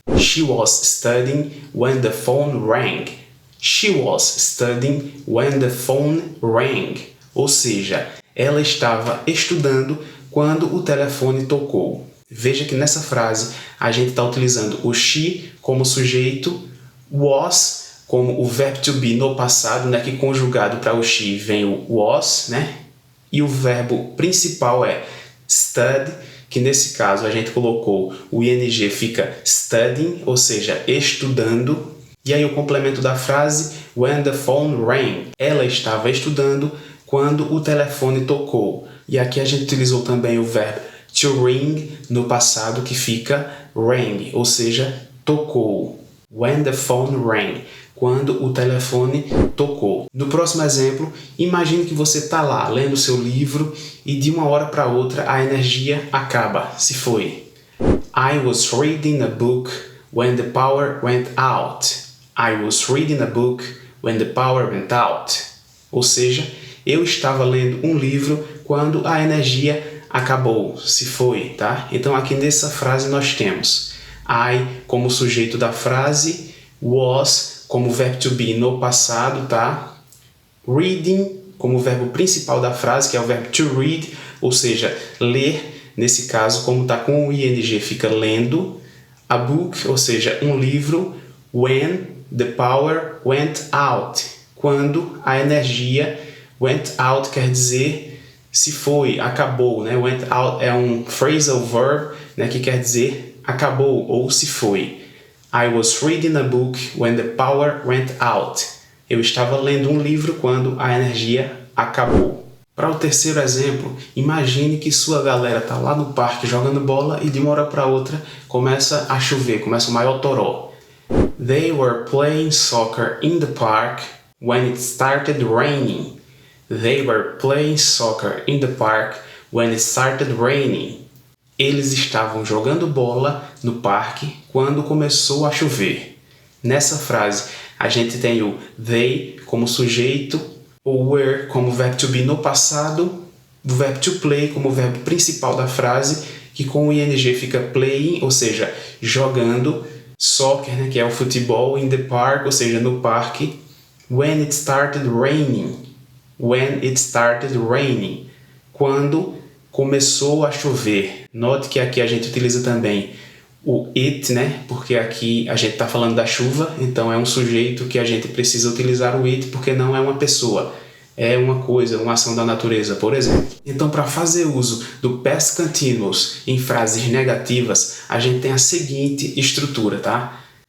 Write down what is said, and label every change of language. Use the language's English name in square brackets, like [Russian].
[English] She was studying when the phone rang. She was studying when the phone rang. [Portuguese] Ou seja, ela estava estudando quando o telefone tocou. Veja que nessa frase a gente está utilizando o she como sujeito, was como o verbo to be no passado, né, que conjugado para o she vem o was, né? E o verbo principal é study, que nesse caso a gente colocou o ing, fica studying, ou seja, estudando. E aí o complemento da frase, [English] when the phone rang. [Portuguese] Ela estava estudando quando o telefone tocou. E aqui a gente utilizou também o verbo to ring no passado, que fica rang, ou seja, tocou. [English] When the phone rang, [Portuguese] quando o telefone tocou. No próximo exemplo, imagine que você está lá lendo seu livro e de uma hora para outra a energia acaba, se foi. [English] I was reading a book when the power went out. I was reading a book when the power went out. [Portuguese] Ou seja, eu estava lendo um livro quando a energia acabou, se foi, tá? Então aqui nessa frase nós temos I como sujeito da frase, was como verbo to be no passado, tá? Reading como verbo principal da frase, que é o verbo to read, ou seja, ler, nesse caso, como está com o ing, fica lendo. [English] A book, [Portuguese] ou seja, um livro. [English] When the power went out, [Portuguese] quando a energia went out quer dizer se foi, acabou, né? Went out é um phrasal verb, né, que quer dizer acabou ou se foi. [English] I was reading a book when the power went out. [Portuguese] Eu estava lendo um livro quando a energia acabou. Para o terceiro exemplo, imagine que sua galera está lá no parque jogando bola e de uma hora para outra começa a chover, começa o maior toró. [English] They were playing soccer in the park when it started raining. They were playing soccer in the park when it started raining. [Portuguese] Eles estavam jogando bola no parque quando começou a chover. Nessa frase, a gente tem o they como sujeito, o were como verbo to be no passado, o verbo to play como verbo principal da frase, que com o ing fica playing, ou seja, jogando, soccer, né, que é o futebol, [English] in the park, [Portuguese] ou seja, no parque, [English] when it started raining. When it started raining. [Portuguese] Quando começou a chover. Note que aqui a gente utiliza também o it, né? Porque aqui a gente está falando da chuva, então é um sujeito que a gente precisa utilizar o it porque não é uma pessoa. É uma coisa, uma ação da natureza, por exemplo. Então, para fazer uso do past continuous em frases negativas, a gente tem a seguinte estrutura, tá?